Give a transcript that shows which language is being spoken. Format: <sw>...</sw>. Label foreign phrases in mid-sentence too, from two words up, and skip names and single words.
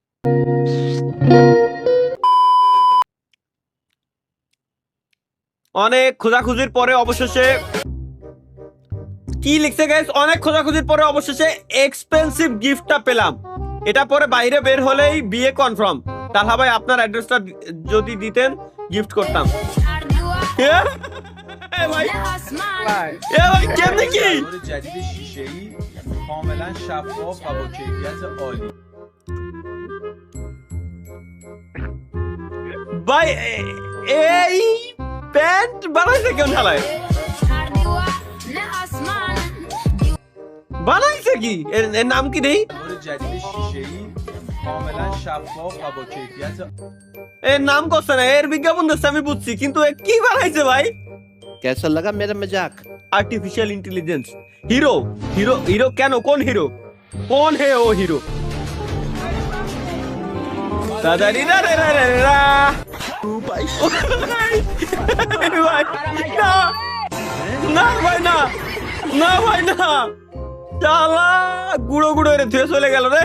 <bn>অনেক খোঁজাখুঁজির পরে অবশেষে কি লিখছে গাইস, অনেক খোঁজাখুঁজির পরে অবশেষে এক্সপেন্সিভ গিফটটা পেলাম। এটা পরে বাইরে বের হলেই বিয়ে কনফার্ম। তাহলে ভাই আপনার অ্যাড্রেসটা যদি দিতেন গিফট করতাম। ভাই কেমনে কি</bn> <fa>جدید شیشه‌ای کاملا شفاف و با کیفیت عالی.</fa> <bn>ভাই এই প্যান্ট বানাইছে কেন ঢালায়? বানাইছে কি? এর নাম কি দেই?</bn> <fa>جدید شیشه‌ای کاملا شفاف و با کیفیت.</fa> <bn>এর নাম করছে না, এর বিজ্ঞাপন দিচ্ছে আমি বুঝছি, কিন্তু এ কি বানাইছে ভাই?</bn> <hi>कैसा लगा मेरा मजाक?</hi> <en>artificial intelligence</en> <bn>हीरो हीरो हीरो কেন, কোন হিরো, কোন হে ও হিরো? দাদারি রা রা রা রা ভাই না না ভাই না, না ভাই না, শালা গুড়ো গুড়ো রে ধুয়ে চলে গেল রে।</bn>